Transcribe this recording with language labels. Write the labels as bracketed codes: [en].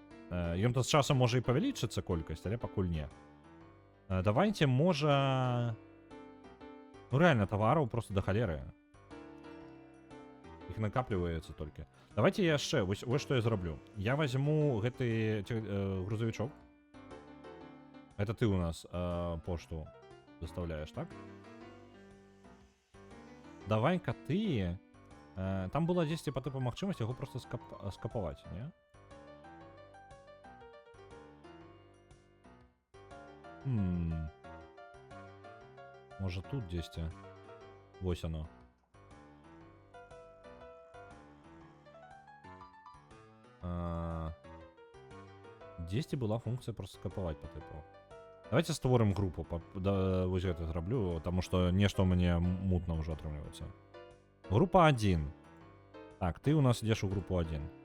[be] Ён-то з часам можа і павялічыцца колькасць, але пакуль не. Давайте, можа... Ну, рэальна, тавараў просто да халеры. Іх накапліваецца толькі. Давайте яшчэ, вось што я зраблю. Я возьму гэты грузавічок. [ru] Это ты у нас пошту доставляешь, так? Давай-ка ты... [be] Там была дзесьці па тыпу магчымасць яго просто скапаваць, не? Может тут дзесьці? Вось оно. Дзесьці была функція просто скапаваць по типу. Давайте створым групу, да, вось гэта зраблю, таму што нешта ў мяне мутна ўжо атрымліваецца. Група 1. Так, ты у нас ідзеш у групу 1.